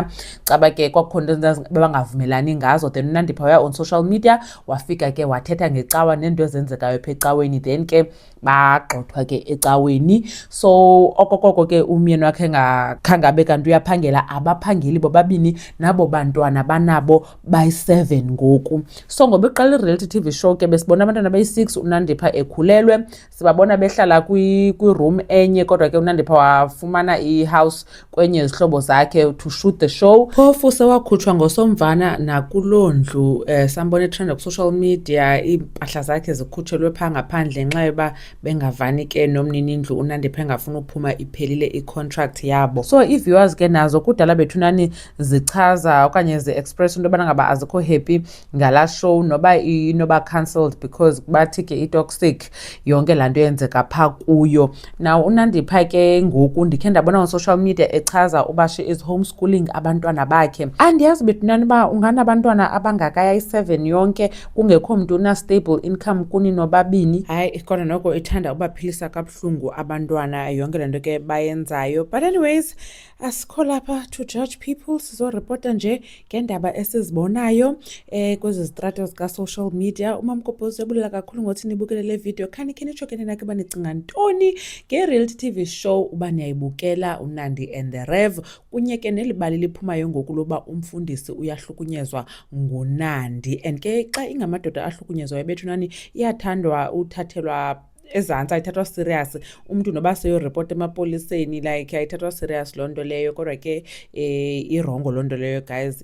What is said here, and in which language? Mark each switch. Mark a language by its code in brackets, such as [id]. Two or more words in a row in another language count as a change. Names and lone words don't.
[xh] Caba ke kwakukhona into bebangavumelani ngazo, then uNandipha waya [en] on social media [xh] wafika ke wathetha ngecawa nento ezenzekayo pha ecaweni, then ke bagxothwa ke ecaweni. So okokoko ke umyeni wakhe khange abe kanti uyaphangela, abaphangeli bobabini nabo bantwana banabo bayi-7 ngoku. So ngoba iqala [en] i-reality TV show [xh] ke besibona abantwana bayi-6 uNandipha ekhulelwe, sibabona behlala kwi-room enye, kodwa ke uNandipha wafumana i-house kwenye izihlobo zakhe [en] to shoot the show. [xh] Phofu sewakhutshwa ngosomvana nakuloo ndlu, sambona etrenda ku-social media, iimpahla zakhe zikhutshelwe phaa ngaphandle ngenxa yoba bengavani ke nomnini indlu uNandipha engafuna uphuma iphelile i-contract yabo. So ii-viewers ke nazo kudala bethunani zichaza okanye zi-express into yobana ngaba azikho happy ngalaa show, noba inoba cancelled because bathi ke i-toxic yonke laa nto yenzeka phaa kuyo. Now uNandipha ke ngoku ndikhe ndabona [en] on-social media [xh] echaza uba [en] she is homeschooling [xh] abantwana bakhe. Andiyazi bethunani uba unganabantwana abangakaya i-7 yonke kungekho mntu [en] una-stable income [xh] kuni nobabini. Hayi, kodwa noko ithanda ubaphilisa kabuhlungu abantwana yonke le nto ke bayenzayo. [en] But anyways, [xh] asikho lapha [en] to judge people, [xh] sizoripota nje ngeendaba esizibonayo kwezi zitrato [en] zika-social media. [xh] uMamgobhozi uyabulela kakhulu ngothi nibukele le video. Khanikhe nitsho ke nina ke uba nicinga ntoni [en] nge-reality TV show [xh] uba niyayibukela uNandi and the Rev, kunye ke neli bali liphumayo ngoku loba umfundisi uyahlukunyezwa nguNandi. And ke xa ingamadoda ahlukunyezwayo bethunani iyathandwa uthathelwa ezantsi, ayithathwa serious. Umntu noba seyoripota emapoliseni like ayithathwa serious loo nto leyo, kodwa ke irongo loo nto leyo guys.